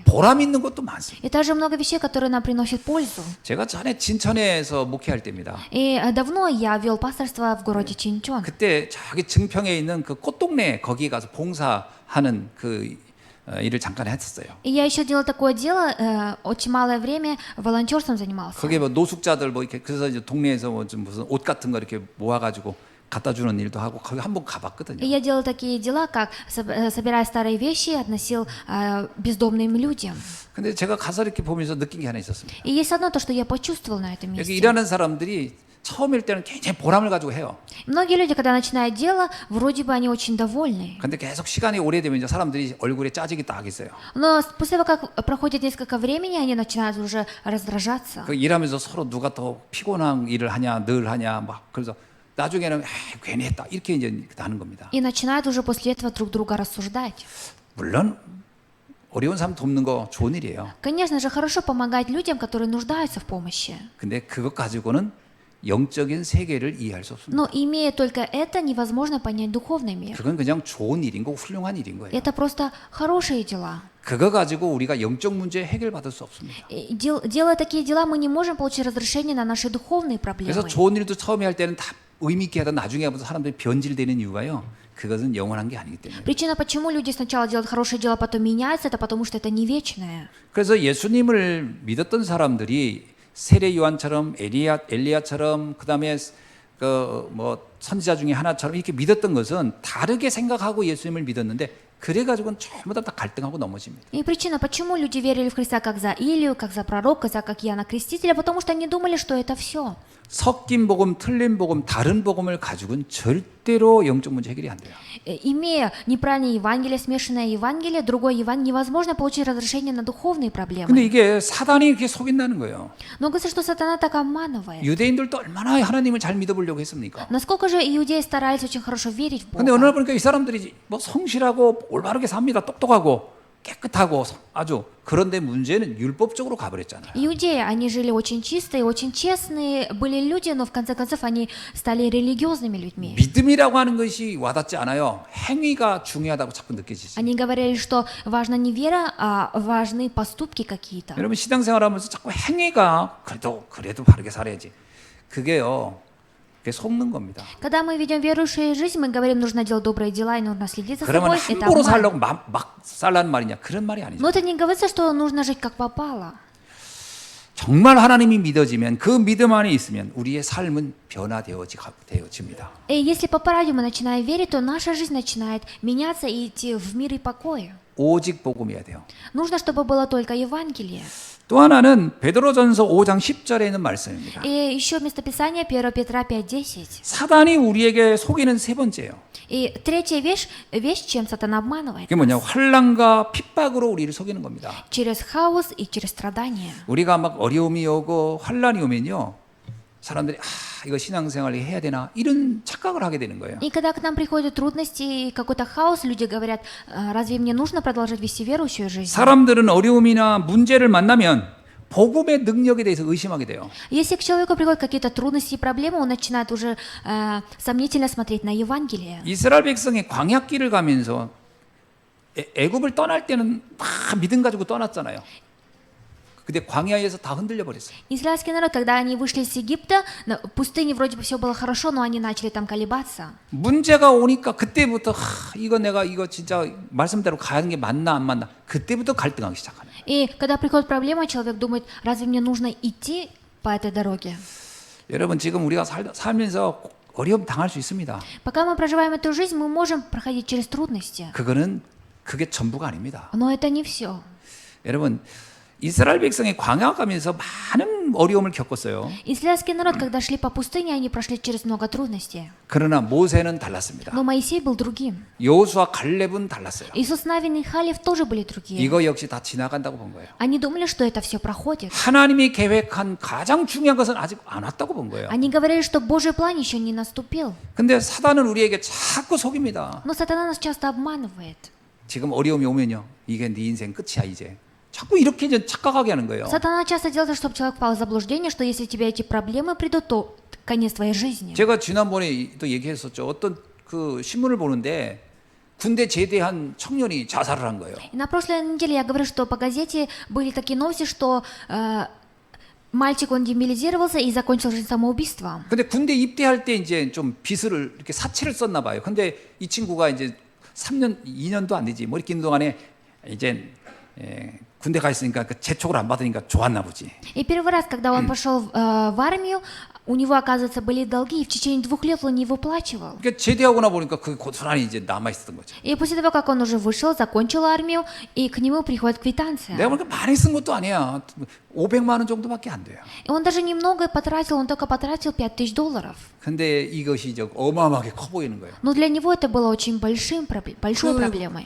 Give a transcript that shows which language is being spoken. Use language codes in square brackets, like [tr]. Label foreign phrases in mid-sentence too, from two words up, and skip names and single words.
[ko] 보람 있는 것도 많습니다. [ru] И также много вещей, которые нам приносят пользу. [ko] 제가 전에 진천에서 목회할 때입니다. [ru] И давно я вел пасторство в городе Чинчон. [ko] 그때 저기 증평에 있는 그 꽃동네 거기 가서 봉사하는 그 일을 잠깐 했었어요. [ru] И я еще делал такое дело, очень малое время волонтерством занимался. [ko] 거기에 뭐 노숙자들 뭐 이렇게 그래서 이제 동네에서 뭐 좀 무슨 옷 같은 거 이렇게 모아가지고 갖다 주는 일도 하고 거기 한번 가봤거든요. [ru] И я делал такие дела, как собирая старые вещи, относил бездомным людям. [ko] 근데 제가 가서 이렇게 보면서 느낀 게 하나 있었습니다. [ru] И есть одно то, что я почувствовал на этом [ko] 여기 [ru] месте. [ko] 일하는 사람들이 처음일 때는 굉장히 보람을 가지고 해요. [ru] Многие люди, когда начинают дело, вроде бы они очень довольны. [ko] 근데 계속 시간이 오래되면 이제 사람들이 얼굴에 짜증이 딱 있어요. [ru] Но после того, как проходит несколько времени, они начинают уже раздражаться. [ko] 그 일하면서 서로 누가 더 피곤한 일을 하냐, 늘 하냐, 막 그래서 나중에는 괜히 했다 이렇게 이제 하는 겁니다. [ru] И начинают уже после этого друг друга рассуждать. [ko] 물론 어려운 사람 돕는 거 좋은 일이에요. [ru] Конечно же, хорошо помогать людям, которые нуждаются в помощи. [ko] 근데 그것 가지고는 영적인 세계를 이해할 수 없습니다. [ru] Но имея только это, невозможно понять духовный мир. [ko] 그건 그냥 좋은 일인 거고 훌륭한 일인 거예요. [ru] Это просто хорошие дела. [ko] 그거 가지고 우리가 영적 문제 해결받을 수 없습니다. [ru] И делая такие дела, мы не можем получить разрешение на наши духовные [ko] 그래서 [ru] проблемы. [ko] 좋은 일도 처음에 할 때는 다 의미 있게 하다 나중에 하면서 사람들이 변질되는 이유가요. 그것은 영원한 게 아니기 때문에. [ru] Причина, почему люди сначала делают хорошие дела, потом меняются, это потому что это не вечное. [ko] 그래서 예수님을 믿었던 사람들이 세례 요한처럼 엘리야처럼 그다음에 그 뭐 선지자 중에 하나처럼 이렇게 믿었던 것은 다르게 생각하고 예수님을 믿었는데 그래 가지고는 전부 다 갈등하고 넘어집니다. [ru] И причина, почему люди верили в Христа как за Илию, как за пророка, как Иоанна Крестителя, потому что они думали, что это все. [ko] 섞인 복음, 틀린 복음, 다른 복음을 가지고는 절대로 영적 문제 해결이 안 돼요. [ru] Имея неправильное Евангелие, смешанное Евангелие, другое Евангелие, невозможно получить разрешение на духовные [ko] 근데 [ru] проблемы. [ko] 이게 사단이 이렇게 속인다는 거예요. [ru] Но говорится, что сатана так обманывает. [ko] 유대인들도 얼마나 하나님을 잘 믿어보려고 했습니까? [ru] Насколько же иудеи старались очень хорошо верить в [ko] 근데 어느 날 [ru] Бога. [ko] 보니까 이 사람들이 뭐 성실하고 올바르게 삽니다. 똑똑하고 깨끗하고 아주 그런데 문제는 율법적으로 가버렸잖아요. [ru] Иудеи, они жили очень чистые, очень честные, были люди, но в конце концов они стали религиозными людьми. [ko] 믿음이라고 하는 것이 와닿지 않아요. 행위가 중요하다고 자꾸 느껴지지. [ru] Они говорили, что важна не вера, а важны поступки какие-то. [ko] 여러분 신앙생활하면서 자꾸 행위가 그래도 바르게 살아야지. 그게요. 그게 속는 겁니다. [ru] Когда мы ведем верующую жизнь, мы говорим, нужно делать добрые дела и нужно следить за [ko] 그러면 [ru] собой. Это [ko] 함부로 [ru] обман. [ko] 살려고 막 살라는 말이냐? 그런 말이 아니죠. [ru] Но это не говорится, что нужно жить как попало. [ko] 정말 하나님이 믿어지면 그 믿음 안에 있으면 우리의 삶은 변화되어집니다. [ru] И если по параде мы начинаем верить, то наша жизнь начинает меняться и идти в мир и покой. [ko] 오직 복음이어야 돼요. [ru] Нужно, чтобы было только Евангелие. [ko] 또 하나는 베드로전서 5장 10절에 있는 말씀입니다. [ru] И еще местописание 1 Петра 5:10. [ko] 사단이 우리에게 속이는 세 번째예요. [ru] И третья вещь, чем сатана обманывает [ko] 그게 뭐냐? [ru] нас. [ko] 환난과 핍박으로 우리를 속이는 겁니다. [ru] Через хаос и через страдания. [ko] 우리가 막 어려움이 오고 환난이 오면요. 사람들이 이거 신앙생활을 해야 되나 이런 착각을 하게 되는 거예요. [ru] И когда к нам приходят трудности и какой-то хаос, люди говорят, разве мне нужно продолжать вести верующую жизнь? [ko] 사람들은 어려움이나 문제를 만나면 복음의 능력에 대해서 의심하게 돼요. [ru] Если к человеку приходят какие-то трудности и проблемы, он начинает уже сомнительно смотреть на Евангелие. [ko] 이스라엘 백성이 광야길을 가면서 애굽을 떠날 때는 막 믿음 가지고 떠났잖아요. 근데 광야에서 다 흔들려 버렸어요. [ru] Израильский народ, когда они вышли из Египта, в пустыне вроде бы все было хорошо, но они начали там колебаться. [ko] 문제가 오니까 그때부터 이거 내가 이거 진짜 말씀대로 가는 게 맞나 안 맞나 그때부터 갈등하기 시작하는 거예요. [ru] И когда приходит проблема, человек думает, разве мне нужно идти по этой дороге? [ko] 여러분 지금 우리가 살면서 어려움 당할 수 있습니다. [ru] Пока мы проживаем эту жизнь, мы можем проходить через трудности. [ko] 그게 전부가 아닙니다. [ru] Но это не все. [ko] 여러분 이스라엘 백성이 광야 가면서 많은 어려움을 겪었어요. [ru] Израильский народ, когда шли по пустыне, они прошли через много трудностей. [ko] 그러나 모세는 달랐습니다. [ru] Но Моисей был другим. [ko] 여호수아 갈렙은 달랐어요. [ru] Иисус Навин и Халев тоже были другие. [ko] 이거 역시 다 지나간다고 본 거예요. [ru] Они думали, что это все проходит. [ko] 하나님이 계획한 가장 중요한 것은 아직 안 왔다고 본 거예요. [ru] Они говорили, что Божий план еще не наступил. [ko] 근데 사단은 우리에게 자꾸 속입니다. [ru] Но сатана нас часто обманывает. [ko] 지금 어려움이 오면요. 이게 네 인생 끝이야 이제. 자꾸 이렇게 이제 착각하게 하는 거예요. [ru] Сатана часто делает, чтобы человек впал в заблуждение, что если тебе эти проблемы придут, то конец твоей жизни. [ko] 제가 지난번에 또 얘기했었죠. 어떤 그 신문을 보는데 군대 제대한 청년이 자살을 한 거예요. [ru] И на прошлой неделе я говорю, что по газете были такие новости, что мальчик, он демобилизировался и закончил жизнь самоубийством. [ko] 근데 군대 입대할 때 이제 좀 빚을 이렇게 사채를 썼나 봐요. 근데 이 친구가 이제 3년, 2년도 안 되지. 머리 낀 동안에 이제 군대 가 있으니까 그 재촉을 안 받으니까 좋았나 보지. [ru] И первый раз, когда он пошел в армию, у него, оказывается, были долги, и в течение 2 лет он не выплачивал. [ko] 그러니까 제대하고 나 보니까 그 고스란히 이제 남아 있었던 거죠. [ru] И после того, как он уже вышел, закончил армию, и к нему приходит квитанция. [ko] 내가 보니까 많이 쓴 것도 아니야. 500만 원 정도밖에 안 돼요. [ru] И он даже немного потратил, он только потратил $5000. [ko] 근데 이것이 이제 어마어마하게 커 보이는 거예요. [ru] Но для него это было очень большой проблемой.